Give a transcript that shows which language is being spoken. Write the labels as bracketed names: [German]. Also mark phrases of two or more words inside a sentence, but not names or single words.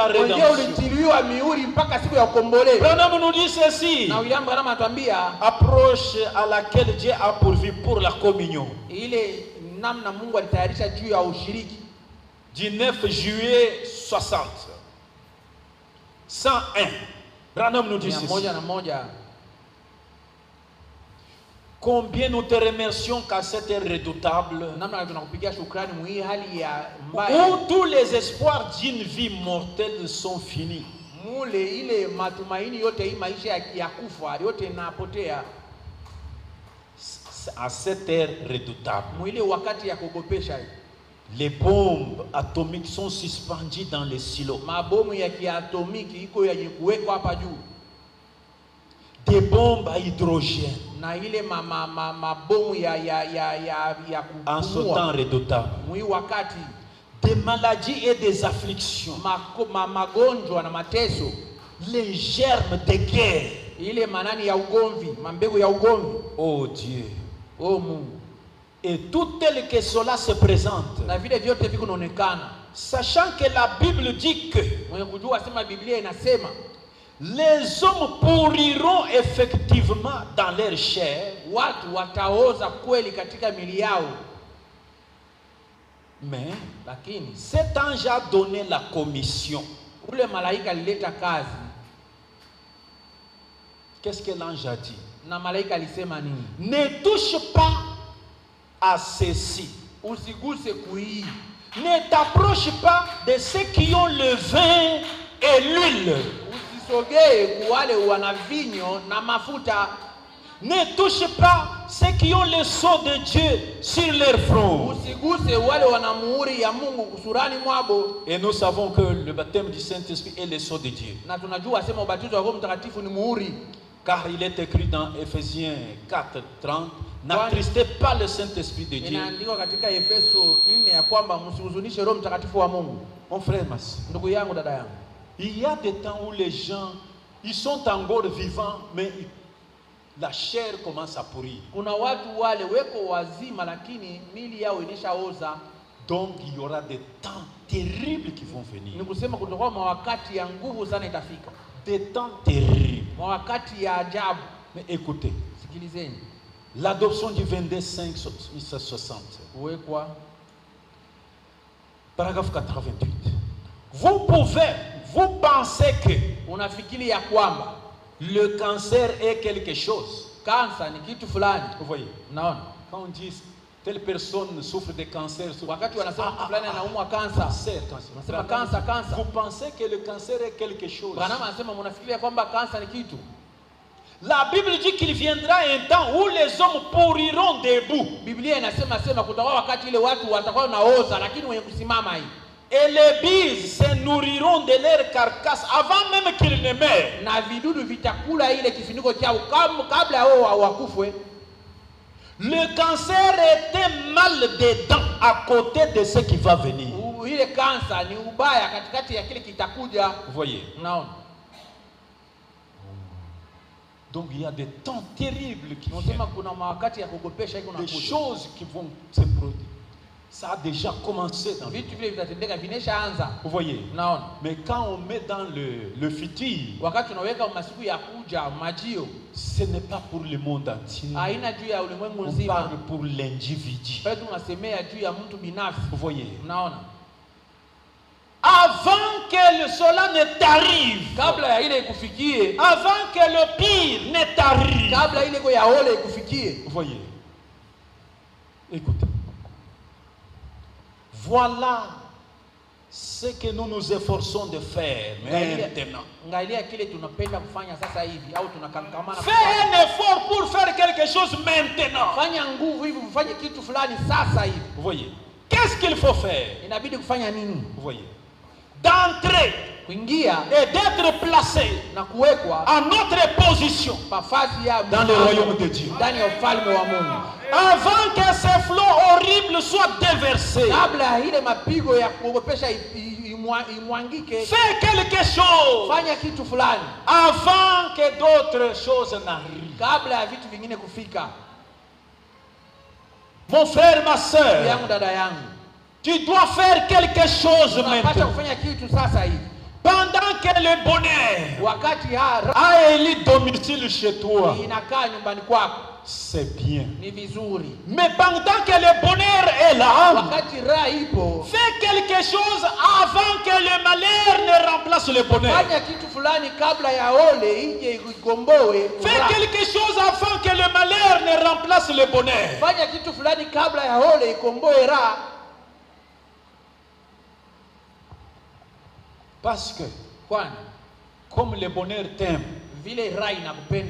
[Swahili] Wenyewe [French] rédemption. [Swahili] ulitiliwa mihuri mpaka siku ya ukombolewa. [French] Branham nous dit ceci. [Swahili] Na William Branham anatuambia [French] Approche à laquelle Dieu a pourvu pour la communion. [Swahili] ile namna Mungu alitayarisha juu ya ushiriki. [French] Du 9 juillet 60. 101. Branham nous dit ceci. 101. Combien nous te remercions qu'à cette heure redoutable, [Swahili] namna tunakupigia shukrani mwi hali ya mbaya [French] où tous les espoirs d'une vie mortelle sont finis. [Swahili] mule ile matumaini yote hii maisha ya kufa yote inapotea. [French] À cette heure redoutable, [Swahili] Mwile wakati ya kugopesha, [French] les bombes atomiques sont suspendues dans les silos. [Swahili] mabomu ya kiatomiki iko yenye kuwekwa hapa juu, [French] Des bombes à hydrogène. [Swahili] na ile mabomu ya [French] En ce temps redoutable, [Swahili] mwi wakati [French] des maladies et des afflictions, [Swahili] magonjwa na mateso, [French] les germes de guerre. [Swahili] ile manani ya ugomvi, mambegu ya ugomvi. [French] Oh Dieu. [Swahili] Oh Mungu, [French] Et tout tel que cela se présente, [Swahili] na vile vyote viko naonekana, [French] sachant que la Bible dit que [Swahili] mwenye kujua sema Biblia inasema [French] les hommes pourriront effectivement dans leur chair, [Swahili] watu wataoza kweli katika mili yao, [French] mais [Swahili] lakini [French] cet ange a donné la commission. [Swahili] ule malaika alileta kazi. [French] Qu'est-ce que l'ange a dit? [Swahili] Na malaika alisema nini? [French] Ne touche pas à ceci. [Swahili] Usiguse kuhii, [French] Ne t'approche pas de ceux qui ont le vin et l'huile. [Swahili] usisogee kuwale wana vinyo na mafuta, [French] Ne touche pas ceux qui ont le sceau de Dieu sur leur front. [Swahili] usiguse wale wana muhuri ya Mungu kusurani mwabo. [French] Et nous savons que le baptême du Saint-Esprit est le sceau de Dieu. [Swahili] Na tunajua sema ubatizo wa Roho Mtakatifu ni muhuri, [French] Car il est écrit dans Ephésiens 4:30, n'attristez pas le Saint-Esprit de Dieu. [Swahili] inaandikwa katika Efeso 4 ya kwamba msihuzunishe Roho Mtakatifu wa Mungu. [French] Mon frère, ma soeur, [Swahili] Ndugu yangu, dada yangu, [French] il y a des temps où les gens, ils sont encore vivants, mais la chair commence à pourrir. [Swahili] kuna watu wale weko wazima lakini mili yao ineshaoza. [French] Donc il y aura des temps terribles qui vont [Swahili] Ni [French] venir. [Swahili] kusema kutakuwa mawakati ya nguvu sana itafika, [French] Des temps terribles. [Swahili] mawakati ya ajabu. [French] Mais écoutez, [Swahili] Sikilizeni, [French] l'adoption du 22/5/1960, [Swahili] kuwekwa [French] paragraphe 88. Vous pensez que [Swahili] unafikiri ya kwamba [French] le cancer est quelque chose. [Swahili] kansa ni kitu fulani. [French] Vous voyez, [Swahili] Unaona, [French] quand on dit telle personne souffre de cancer, [Swahili] wakati wanasema mtu fulani anaumwa kansa, [French] cancer. [Swahili] wanasema kansa. [French] Vous pensez que le cancer est quelque chose. [Swahili] Branham anasema mnafikiria kwamba kansa ni kitu. [French] La Bible dit qu'il viendra un temps où les hommes pourriront debout. [Swahili] Biblia inasema kutakuwa wakati ile watu watakuwa naoza lakini wenye kusimama hii, [French] Et les bises se nourriront de leur carcasse avant même qu'ils ne meurent. [Swahili] na vidudu vitakula ile kifuniko chao kabla wao wakufwe. [French] Le cancer était mal dedans à côté de ce qui va venir. [Swahili] Ile kansa ni ubaya katikati ya kile kitakuja. [French] Vous voyez. [Swahili] Unaona, [French] Donc il y a des temps terribles qui [Swahili] unasema [French] viennent. [Swahili] kuna mawakati ya kugopesha iko [French] Des [Swahili] nakuja. [French] choses qui vont se produire. Ça a déjà commencé dans le... [Swahili] Vitu vile vitatendeka, vineshaanza. [French] Vous voyez. [Swahili] Unaona, [French] Mais quand on met dans le futur, [Swahili] wakati unaweka masiku ya kuja majio, [French] ce n'est pas pour le monde entier. [Swahili] haina juu ya ulimwengu [French] On [Swahili] nzima, [French] parle pour l'individu. [Swahili] bali tunasemea juu ya mtu binafsi. [French] Vous voyez. [Swahili] Unaona, [French] Avant que cela ne t'arrive, [Swahili] kabla ya ile ikufikie, [French] avant que le pire ne t'arrive, [Swahili] kabla ile iko ya ole ikufikie. [French] vous voyez. Écoutez. Voilà ce que nous nous efforçons de faire maintenant. [Swahili] Angalia kile tunapenda kufanya sasa hivi au tunakangamana [French] Fais un effort pour faire quelque chose maintenant. [Swahili] Fanya nguvu hivi ufanye kitu fulani sasa hivi. [French] Vous voyez. Qu'est-ce qu'il faut faire? [Swahili] Inabidi kufanya nini? [French] Vous voyez. D'entrer [Swahili] Kuingia [French] et d'être placé [Swahili] na kuwekwa [French] à notre position [Swahili] nafasi ya [French] dans le royaume de Dieu. [Swahili] ndani ya ufalme wa Mungu. [French] Avant que ces flots horribles soient déversés. [Swahili] Kabla ile mapigo ya kuogopesha imwangike, [French] Fais quelque chose [Swahili] fanya kitu fulani [French] avant que d'autres choses n'arrivent. [Swahili] kabla ya vitu vingine kufika. [French] Mon frère, ma soeur, [Swahili] Yangu, dada yangu, [French] tu dois faire quelque chose [Swahili] unapaswa [French] maintenant. [Swahili] kufanya kitu sasa hivi. [French] Pendant que le bonheur [Swahili] Wakati [French] a élu domicile chez toi, [Swahili] inakaa nyumbani kwako, [French] c'est bien. [Swahili] ni vizuri. [French] Mais pendant que le bonheur est là, [Swahili] Wakati raha ipo, [French] fais quelque chose avant que le malheur ne remplace le bonheur. [Swahili] fanya kitu fulani kabla ya ole ije igomboe [French] Fais [Swahili] furaha. [French] quelque chose avant que le malheur ne remplace le bonheur. [Swahili] Fanya kitu fulani kabla ya ole ikomboe raha. [French] Parce que, [Swahili] Kwani [French] comme le bonheur t'aime, [Swahili] vile raha inakupenda